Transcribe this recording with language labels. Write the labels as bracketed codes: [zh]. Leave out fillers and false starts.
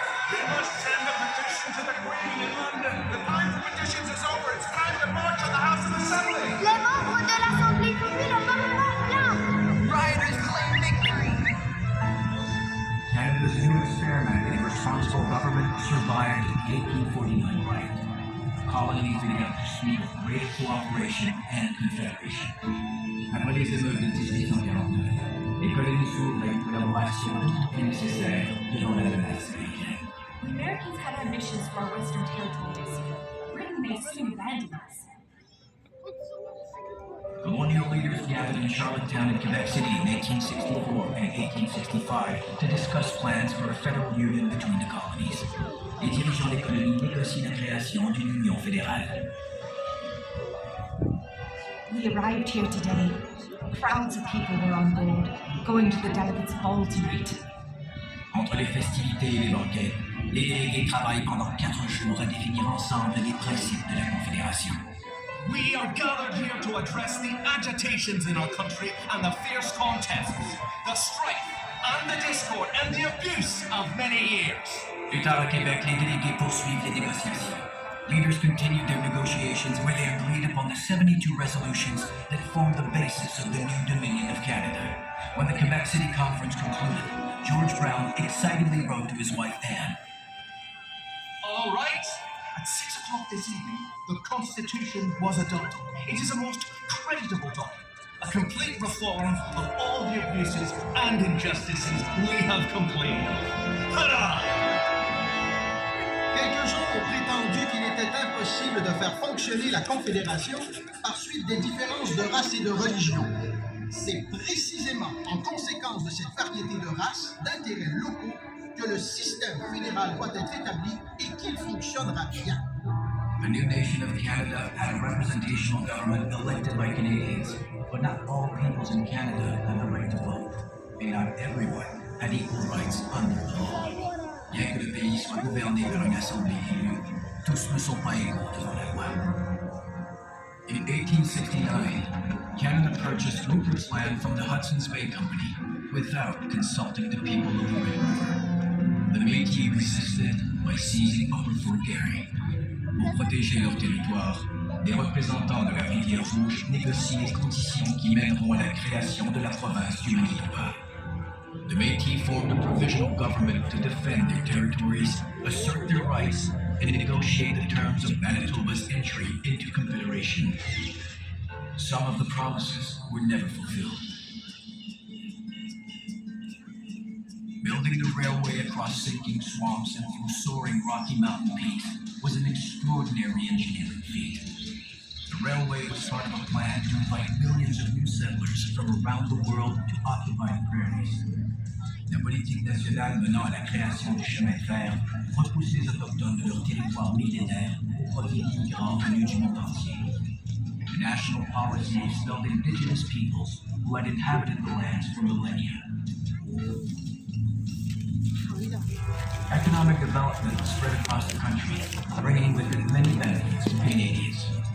[en] We must send a petition to the Queen in London. The time for petitions is over. It's time to march on the House of Assembly. [fr] Les membres de l'Assemblée fuient le Parlement plein. [en] Rioters claim victory. Canada's new experiment in responsible government survived the 1849 riot. Colonies began to speak of greater cooperation and confederation. [fr] Après les émeutes de 1849, les colonies s'ouvraient une collaboration tout nécessaire devant la menace américaine. [en] The Americans had ambitions for our western territories. Britain may soon abandon us. Colonial leaders gathered in Charlottetown and Quebec City in 1864 and 1865 to discuss plans for a federal union between the colonies. [fr] Les dirigeants des colonies négocient la création d'une union fédérale. [en] We arrived here today. Crowds of people were on board, going to the delegates' ball tonight. [fr] Entre les festivités et les banquets, les délégués travaillent pendant 4 jours à définir ensemble les principes de la Confédération. [en] We are gathered here to address the agitations in our country and the fierce contests, the strife and the discord and the abuse of many years. [fr] Plus tard à Québec, les délégués poursuivent les négociations. [en] Leaders continued their negotiations where they agreed upon the 72 resolutions that formed the basis of the new Dominion of Canada. When the Quebec City Conference concluded, George Brown excitedly wrote to his wife Anne. All right. At 6 o'clock this evening, the Constitution was adopted. It is a most creditable document, a complete reform of all the abuses and injustices we have complained of. Hurrah! [fr] Quelques-uns ont prétendu qu'il était impossible de faire fonctionner la Confédération par suite des différences de race et de religion. C'est précisément en conséquence de cette variété de races, d'intérêts locaux, que le système fédéral doit être établi et qu'il fonctionnera bien. [en] The new nation of Canada had a representational government elected by Canadians, but not all peoples in Canada had the right to vote, and not everyone had equal rights under the law. [fr] Bien que le pays soit gouverné par une assemblée élue, tous ne sont pas égaux devant la loi. [en] In 1869, Canada purchased Rupert's Land from the Hudson's Bay Company without consulting the people of the Red River. The Métis resisted by seizing Upper Fort Garry. [fr] Pour protéger leur territoire, les représentants de la Rivière Rouge négocient les conditions qui mèneront à la création de la province du Manitoba. [en] The Métis formed a provisional government to defend their territories, assert their rights, and negotiate the terms of Manitoba's entry into Confederation. Some of the promises were never fulfilled. Building the railway across sinking swamps and through soaring Rocky Mountain peaks was an extraordinary engineering feat. The railway was part of a plan to invite millions of new settlers from around the world to occupy the prairies. [fr] La politique nationale menant à la création du chemin de fer repousse les autochtones de leur territoire millénaire au profit d'immigrants venus du monde entier. [en] The national policy expelled indigenous peoples who had inhabited the lands for millennia. Economic development spread across the country, bringing with it many benefits to Canadians.